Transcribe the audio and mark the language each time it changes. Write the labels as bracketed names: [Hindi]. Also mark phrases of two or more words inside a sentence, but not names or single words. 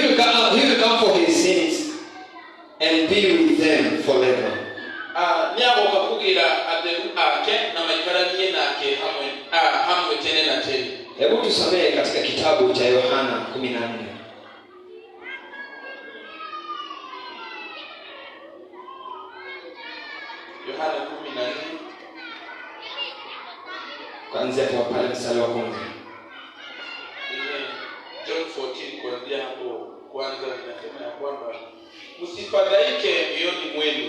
[English] will come for his sins and be with them forever. [Kikuyu] Niago kakugira atheru ake na maikaranie nake hamwe tene na tene. [Swahili] Hebu tusomee katika kitabu cha Yohana 14. Yohana 14. Kuanzia kwa pale mstari wa 1. John 14 kuanzia hapo kwanza inasema ya kwamba msifadhaike mioyoni mwenu.